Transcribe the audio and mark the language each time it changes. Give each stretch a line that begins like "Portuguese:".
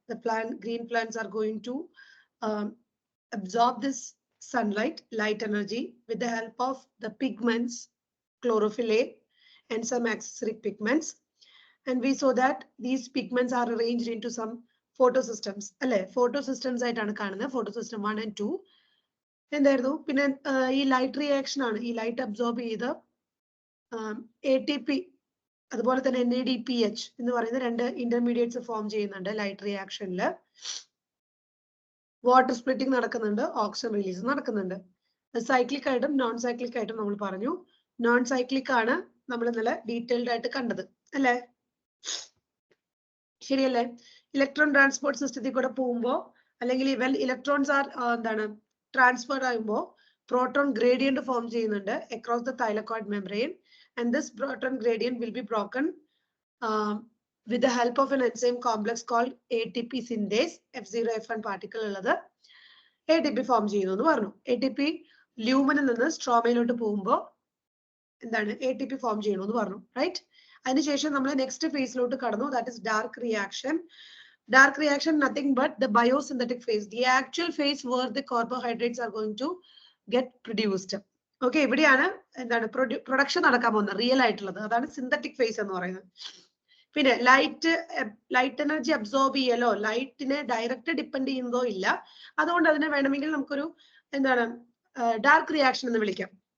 English: The green plants are going to absorb this sunlight, light energy, with the help of the pigments, chlorophyll A, and some accessory pigments. And we saw that these pigments are arranged into some photosystems. Photosystems
Malayalam: ആയിട്ടാണ് കാണുന്നത്,
English: photosystem 1 and 2.
Malayalam: എന്തായിരുന്നു പിന്നെ ഈ light reaction ആണ്, ഈ light absorb ചെയ്ത് ATP അതുപോലെ തന്നെ NADPH എന്ന് പറയുന്ന രണ്ട് ഇന്റർമീഡിയറ്റ്സ് ഫോം ചെയ്യുന്നുണ്ട്. ലൈറ്റ് റിയാക്ഷനിൽ വാട്ടർ സ്പ്ലിറ്റിംഗ് നടക്കുന്നുണ്ട്, ഓക്സിജൻ റിലീസ് നടക്കുന്നുണ്ട്. സൈക്ലിക് ആയിട്ടും നോൺ സൈക്ലിക് ആയിട്ടും നമ്മൾ പറഞ്ഞു. നോൺ സൈക്ലിക് ആണ് നമ്മൾ ഇന്നലെ ഡീറ്റെയിൽഡ് ആയിട്ട് കണ്ടത്, അല്ലേ? ശരിയല്ലേ? ഇലക്ട്രോൺ ട്രാൻസ്പോർട്ട് സിസ്റ്റത്തിൽ കൂടെ പോകുമ്പോൾ അല്ലെങ്കിൽ ഇവൻ ഇലക്ട്രോൺസ് ആർ എന്താണ് ട്രാൻസ്ഫർ ആകുമ്പോൾ പ്രോട്ടോൺ ഗ്രേഡിയന്റ് ഫോം ചെയ്യുന്നുണ്ട്
English: across the thylakoid membrane, and this proton gradient will be broken with the help of an enzyme complex called ATP synthase.
Malayalam: F0F1 particle ഉള്ളത് ATP form ചെയ്യുന്നു എന്ന് പറഞ്ഞു. ATP ല്യൂമനിൽ നിന്ന് സ്ട്രോമയിലോട്ട് പോകുമ്പോൾ എന്താണ് ATP ഫോം ചെയ്യണു എന്ന് പറഞ്ഞു, റൈറ്റ്? അതിനുശേഷം നമ്മൾ നെക്സ്റ്റ് ഫേസിലോട്ട് കടന്നു,
English: That is dark reaction. Dark reaction, nothing but the biosynthetic phase, the actual phase where the carbohydrates are going to get produced.
Malayalam: Okay, ഇവിടെയാണ് എന്താണ് പ്രൊഡക്ഷൻ നടക്കാൻ പോകുന്നത്, റിയൽ ആയിട്ടുള്ളത്. അതാണ് സിന്തറ്റിക് ഫേസ് എന്ന് പറയുന്നത്. പിന്നെ light energy absorb ചെയ്യലോ ലൈറ്റിനെ direct depend ചെയ്യുന്നതോ ഇല്ല. അതുകൊണ്ട് അതിനെ വേണമെങ്കിൽ നമുക്കൊരു എന്താണ് ഡാർക്ക് റിയാക്ഷൻ എന്ന് വിളിക്കാം.